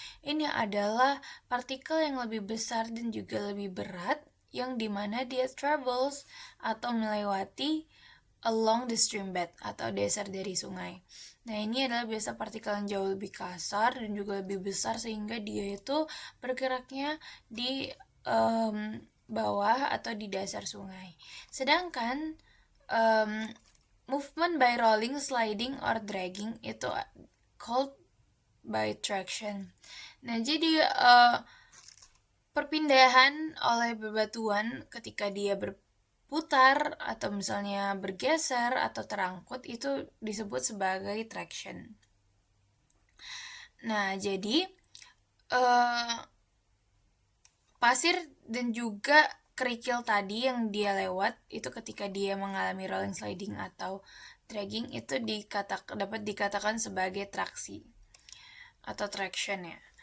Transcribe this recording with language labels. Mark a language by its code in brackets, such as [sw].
[id] Ini adalah partikel yang lebih besar dan juga lebih berat yang dimana dia travels atau melewati [en] along the stream bed [id] atau dasar dari sungai. Nah, ini adalah biasa partikel yang jauh lebih kasar dan juga lebih besar sehingga dia itu bergeraknya di bawah atau di dasar sungai. Sedangkan [en] movement by rolling, sliding, or dragging [id] itu [en] called by traction. [id] Nah, jadi perpindahan oleh bebatuan ketika dia berputar atau misalnya bergeser atau terangkut itu disebut sebagai traction. Nah, jadi pasir dan juga kerikil tadi yang dia lewat itu ketika dia mengalami [en] rolling, sliding, atau dragging [id] itu dapat dikatakan sebagai traksi atau traction ya.